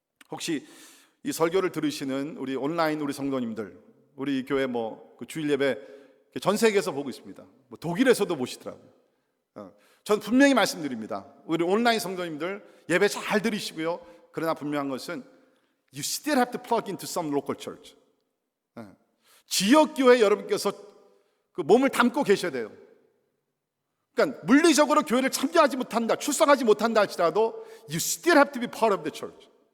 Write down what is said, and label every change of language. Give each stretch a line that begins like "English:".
Korean: 혹시 이 설교를 들으시는 우리 온라인 우리 성도님들, 우리 교회 그 주일 예배 전 세계에서 보고 있습니다. 뭐 독일에서도 보시더라고요. 전 분명히 말씀드립니다. 우리 온라인 성도님들 예배 잘 들으시고요. 그러나 분명한 것은
English: you still have to plug into some local church.
Korean: 지역 교회 여러분께서 그 몸을 담고 계셔야 돼요. 그러니까 물리적으로 교회를 참여하지 못한다, 출석하지 못한다 할지라도
English: you still have to be part of the church.